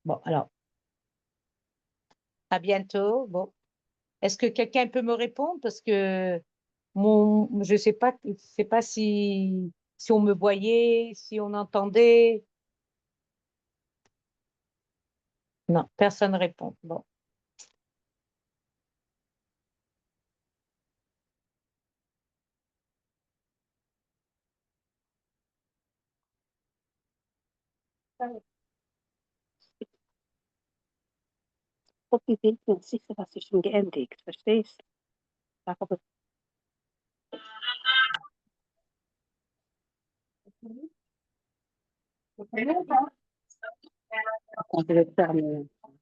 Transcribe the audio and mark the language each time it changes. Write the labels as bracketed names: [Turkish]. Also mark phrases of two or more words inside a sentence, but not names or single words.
[French] Bon, alors, à bientôt. Bon. Est-ce que quelqu'un peut me répondre? Parce que je sais pas si on me voyait, si on entendait. Non, personne ne répond. Bon. [German] Auf dem Bild nicht sicher, was sich schon geändert, verstehst? [French] Aber on peut le faire, mais